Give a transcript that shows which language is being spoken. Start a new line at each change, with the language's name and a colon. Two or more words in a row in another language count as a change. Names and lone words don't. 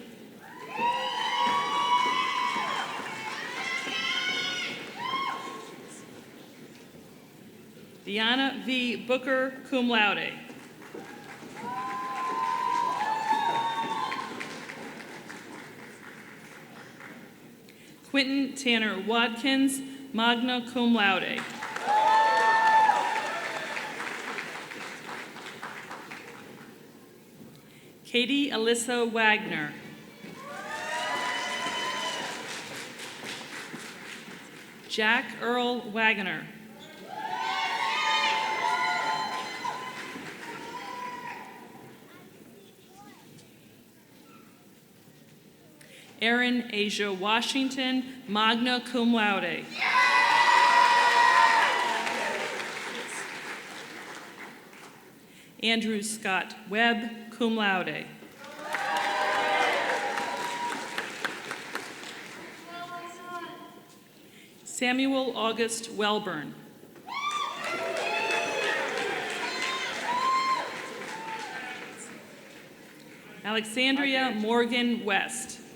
English: Diana V. Booker,
Latin: cum laude.
English: Quentin Tanner Watkins,
Latin: magna cum laude.
English: Katie Alyssa Wagner. Jack Earl Wagner. Erin Asia Washington,
Latin: magna cum laude.
English: Andrew Scott Webb,
Latin: cum laude.
English: Samuel August Welburn. Alexandria Morgan West.